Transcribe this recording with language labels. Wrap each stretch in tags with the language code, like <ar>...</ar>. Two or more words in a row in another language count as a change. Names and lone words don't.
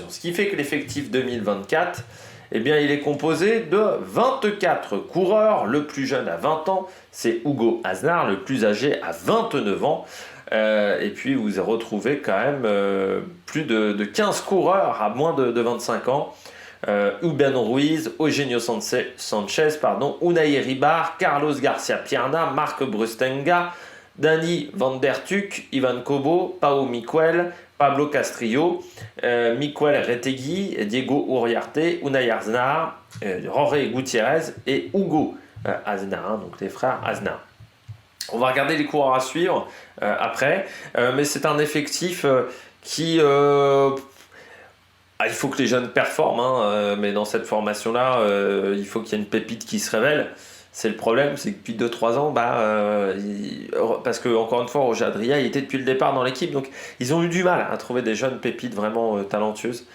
<fr>Ce qui fait que l'effectif 2024, eh bien, il est composé de 24 coureurs. Le plus jeune à 20 ans, c'est Hugo Aznar, le plus âgé à 29 ans. Et puis vous retrouvez quand même plus de 15 coureurs à moins de 25 ans. Uben Ruiz, Eugenio Sanchez, Unai Ribar, Carlos Garcia Pierna, Marc Brustenga, Dani Van Der Tuk, Ivan Cobo, Pau Miquel, Pablo Castrillo, Miquel Retegui, Diego Uriarte, Unai Aznar, Roré Gutiérrez et Hugo Aznar, donc les frères Aznar. On va regarder les coureurs à suivre après, mais c'est un effectif qui... il faut que les jeunes performent, hein, mais dans cette formation-là, il faut qu'il y ait une pépite qui se révèle. C'est le problème, c'est que depuis 2-3 ans, parce que encore une fois, Roger Adria, il était depuis le départ dans l'équipe, donc ils ont eu du mal à trouver des jeunes pépites vraiment talentueuses.</fr>